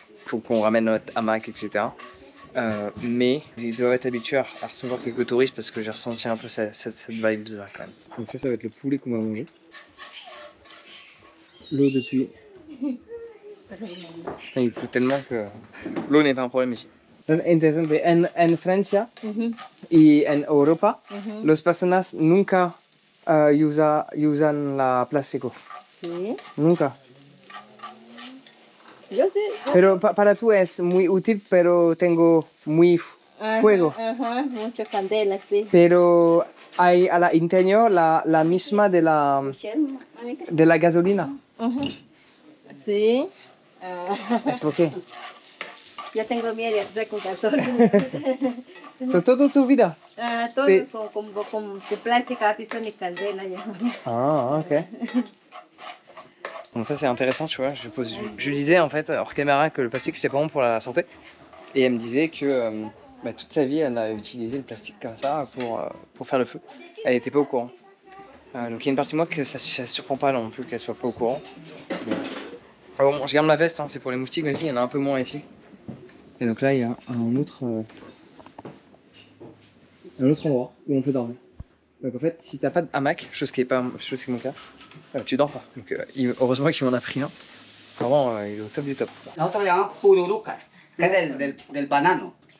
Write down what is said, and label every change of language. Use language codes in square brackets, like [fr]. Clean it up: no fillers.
[fr] Faut qu'on ramène notre hamac, etc. Mais ils doivent être habitués à recevoir quelques touristes parce que j'ai ressenti un peu cette vibe bizarre quand même. Donc ça va être le poulet qu'on va manger. L'eau depuis. Putain, il pleut tellement que l'eau n'est pas un problème ici. [es] Es interesante. En Francia y en Europa, las personas nunca usan la plástico. Sí. Nunca. Yo sí. Pero para tú es muy útil, pero tengo muy fuego. Ajá, mucha candela, sí. Pero hay a la interior la misma de la gasolina. Ajá. Sí. ¿Es por qué? Yo tengo miedo de con gasolina. Toda tu vida. Todo Sí. con de plástico, aquí son de candela ya. Ah, ok. [fr] Donc ça c'est intéressant, tu vois. Je lui disais en fait hors caméra que le plastique c'est pas bon pour la santé. Et elle me disait que toute sa vie elle a utilisé le plastique comme ça pour faire le feu. Elle n'était pas au courant. Donc il y a une partie de moi que ça surprend pas non plus qu'elle soit pas au courant. Mais... bon, je garde ma veste, hein, c'est pour les moustiques, même s'il y en a un peu moins ici. Et donc là il y a un autre endroit où on peut dormir. Donc en fait, si t'as pas de hamac, chose qui est mon cas, tu dors pas. Donc heureusement qu'il m'en a pris un. Vraiment, il est au top du top. [es] Nosotros le llamamos pururuca, que es del banano.